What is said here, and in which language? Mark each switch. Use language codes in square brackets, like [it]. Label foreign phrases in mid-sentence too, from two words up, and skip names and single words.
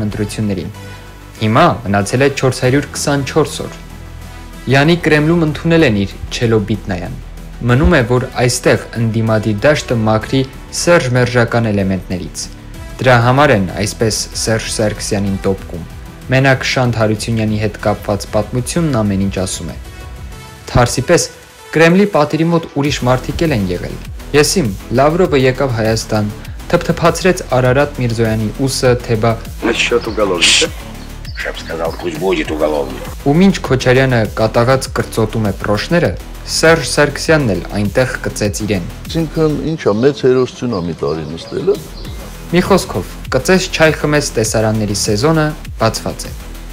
[hy] ընտրություններին։ Հիմա մնացել է 424 օր։ Յանի Կրեմլում ընդունել են իր Չելոբիտնայան։ Մնում է, որ այստեղ ընդդիմադիր դաշտը մաքրի Սերժ Մերժական էլեմենտներից։ Դրա համար են այսպես Սերժ Սարգսյանին տոպկում։ Մենակ Շանթ Հարությունյանի հետ կապված պատմությունն ամեն ինչ ասում է։ Թարսի պես Կրեմլի պատերի мот ուրիշ մարդիկ են եղել։ Եսիմ Լավրովը եկավ Հայաստան, թփթփացրեց Արարատ Միրզոյանի ուսը, թեբա [ru] Насчет уголовника. Я бы сказал, пусть будет уголовник. [hy] Ու մինչ Քոչարյանը կատաղած կրծոտում է պրոշները, Սերժ Սարգսյանն էլ այնտեղ կծեց իրեն։ Ինքն ինչա մեծ հերոսություն ա մի տարի նստելը։ Մի խոսքով, կծես չայ խմես տեսարանների սեզոնը բացված է։